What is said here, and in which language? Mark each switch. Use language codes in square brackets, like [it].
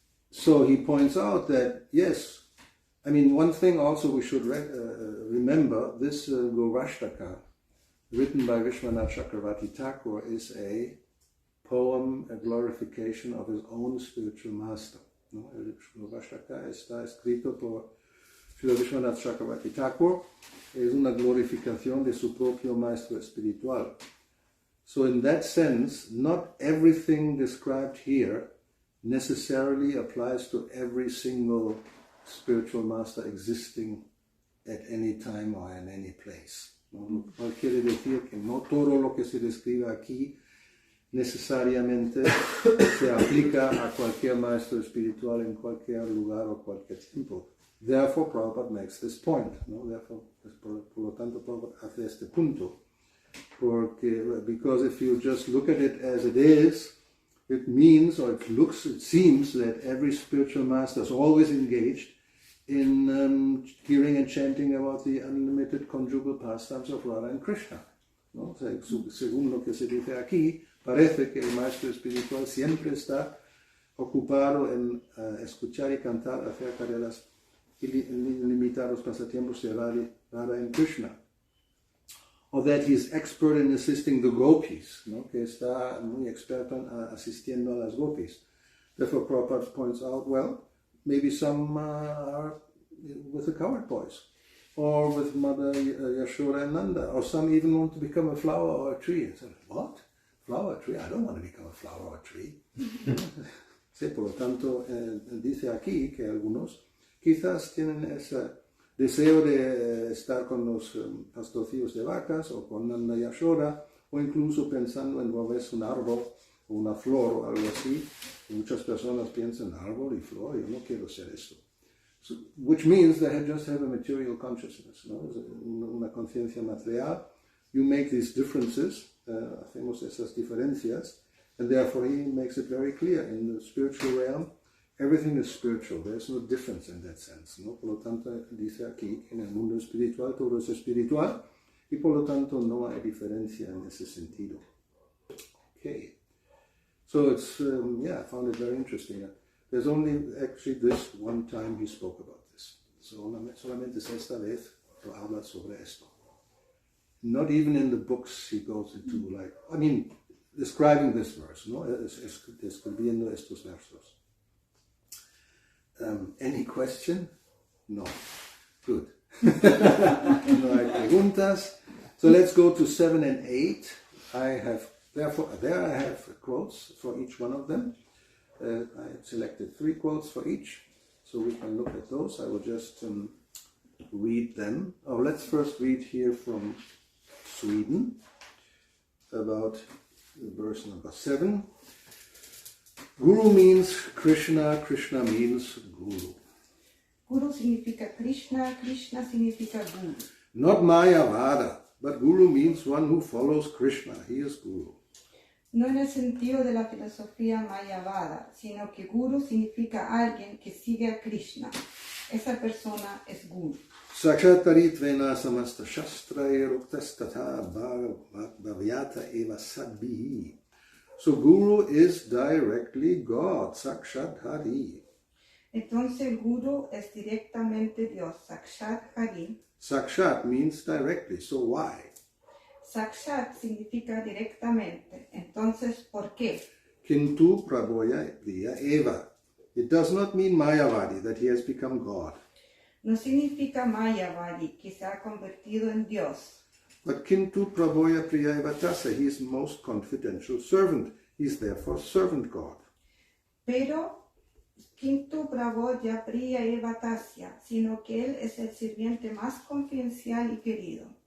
[en] So he points out that, yes, I mean, one thing also we should remember, this Gurvastaka, written by Vishwanath Chakravarti Thakur, is a poem, a glorification of his own spiritual master. [es] ¿No? El Gurvastaka está escrito por Srila Vishwanath Chakravarti Thakur, es una glorificación de su propio maestro espiritual. [en] So in that sense, not everything described here necessarily applies to every single spiritual master existing at any time or in any place. [es] ¿No? No quiere decir que no todo lo que se describe aquí necesariamente se aplica a cualquier maestro espiritual en cualquier lugar o cualquier tiempo. [en] Therefore, Prabhupada makes this point. [es] ¿No? Therefore, por lo tanto, Prabhupada hace este punto. [en] Because if you just look at it as it is, it means, or it seems that every spiritual master is always engaged in hearing and chanting about the unlimited conjugal pastimes of Radha and Krishna. [es] ¿No? O sea, según lo que se dice aquí, parece que el maestro espiritual siempre está ocupado en escuchar y cantar acerca de los ilimitados pasatiempos de Radha and Krishna. [en] Or that he is expert in assisting the gopis, ¿no? [es] Que está muy experto en asistiendo a las gopis. [en] Therefore, Prabhupada points out, well, maybe some are with the cowherd boys, or with Mother Yashoda and Nanda, or some even want to become a flower or a tree. And say, what? Flower or tree? I don't want to become a flower or a tree. [es] Sí, por lo tanto, dice aquí que algunos quizás tienen ese deseo de estar con los pastorcillos de vacas, o con Nanda Yashoda, o incluso pensando en volverse un árbol o una flor o algo así. Muchas personas piensan árbol y flor, yo no quiero ser esto. [en] So, which means they just have a material consciousness, ¿no? [es] Una conciencia material. [en] You make these differences, [es] hacemos esas diferencias, [en] and therefore he makes it very clear. In the spiritual realm, everything is spiritual. There's no difference in that sense, ¿no? [es] Por lo tanto, dice aquí que en el mundo espiritual todo es espiritual, y por lo tanto no hay diferencia en ese sentido. [en] Okay. So it's, I found it very interesting. There's only actually this one time he spoke about this. [es] Solamente es esta vez que habla sobre esto. [en] Not even in the books he goes into, describing this verse, ¿no? [es] Describiendo estos versos. [en] Any question? No. Good. [es] No hay preguntas. [en] So let's go to 7 and 8. There I have quotes for each one of them. I selected 3 quotes for each, so we can look at those. I will just read them. Let's first read here from Sweden about verse number 7. Guru means Krishna, Krishna means Guru. [es] Guru significa Krishna, Krishna significa Guru. [en] Not Mayavada, but Guru means one who follows Krishna. He is Guru. [es] No en el sentido de la filosofía mayavada, sino que Guru significa alguien que sigue a Krishna. Esa persona es Guru. [sa] Sakshatarittvena samasta shastraya ruktastatha bhavyata eva sadbihi. [en] So Guru is directly God, Sakshat Hari. [es] Entonces Guru es directamente Dios, Sakshat Hari. [en] Sakshat means directly, so why? [es] Sakshat significa directamente. Entonces, ¿por qué? [sa] Kintu prabhoya priya eva. [en] It does not mean Mayavadi, that he has become God. [es] No significa Mayavadi, que se ha convertido en Dios. [en] But [sa] Kintu prabhoya priya eva tasa, [en] he is most confidential servant. He is therefore servant God. [es] Pero [sa] Kintu prabhoya priya eva tasya, [es] sino que él es el sirviente más confidencial y querido.